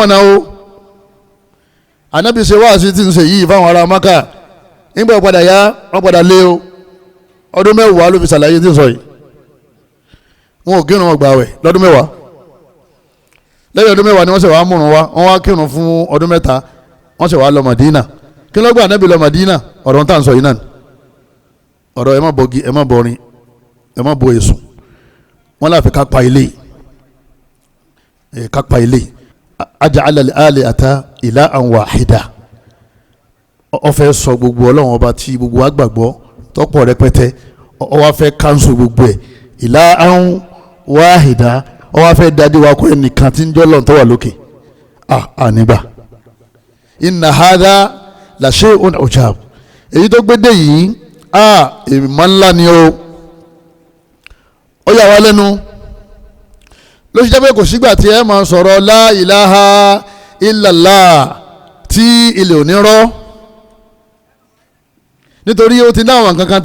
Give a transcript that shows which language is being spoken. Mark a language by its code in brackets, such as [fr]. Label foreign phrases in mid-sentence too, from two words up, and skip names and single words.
[yo] mọ̀nà o ànábì ṣe wáàsí tí ń ṣe yìí fáwọn ará Mákà nígbà padà yá wọ́n padà lé o ọdún mẹ́wàá ló fi ṣàlàyé tí ń sọ yìí wọn ò kírun ọgbà wẹ̀ lọ́dún mẹ́wàá lẹ́yìn ọdún mẹ́wàá ni wọ́n ṣe wá múrun wá wọ́n wá kírun fún ọdún mẹ́ta wọ́n ṣe wá lọ Mádínà kí ló gbà ànábì lọ Mádínà ọ̀rọ̀ tá à ń sọ yìí náà ọ̀rọ̀ ẹ má bọgi ẹ má bọrin ẹ má bọ èso wọn láfi kápá ilé [ar] أجعل الآلهة إلها واحدا [yo] ó fẹ́ sọ gbogbo Ọlọ́run ọba tí gbogbo wa gbàgbọ́ tọ́pọ̀ rẹpẹtẹ ó wá fẹ́ kánṣu gbogbo ẹ̀ [ar] إلها واحدا [yo] ó wá fẹ́ dáadé wa kó ẹnìkan tí ń jọ́ lọ́n tó wà lókè ànígbà [ar] إن هذا ل شيء عجاب [yo] èyí tó gbédè yìí èèmọ̀ ńlá ni ó yà wá lẹ́nu ló ṣe jẹ́ pé kò sígbà tí ẹ máa sọ̀rọ̀ [ar] لا إله إلا الله [yo] tí ilẹ̀ ò ní rọ́ nítorí ó ti láwọn kankan tá